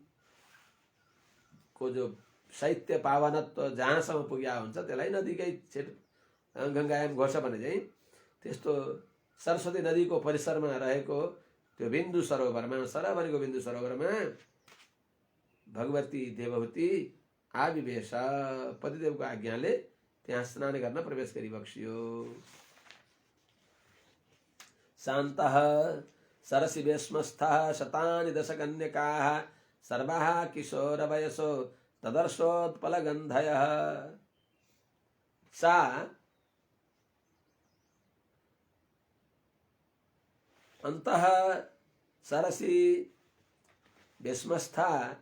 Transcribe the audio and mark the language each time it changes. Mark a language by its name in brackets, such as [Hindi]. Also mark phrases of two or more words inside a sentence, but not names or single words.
[Nepali] को जो साहित्य पावनत्व जहाँसम्म पुग्या हुन्छ त्यसलाई नदीकै छेट [Sanskrit] गङ्गायाम घोष [Nepali] भने चाहिँ त्यस्तो सरस्वती नदीको परिसरमा रहेको त्यो बिन्दु सरोवरमा सरह भनेको बिन्दु सरोवरमा भगवती देवहूति आविवेश पतिदेवको आज्ञाले त्यहाँ स्नान गर्न प्रवेश गरिबक्सियो [Sanskrit] शान्तः सरसि वेश्मस्थः शतानि दशकन्यकाः सर्वाः किशोरवयसो तदर्शोत्पलगन्धयः सा अन्तः सरसि वेश्मस्था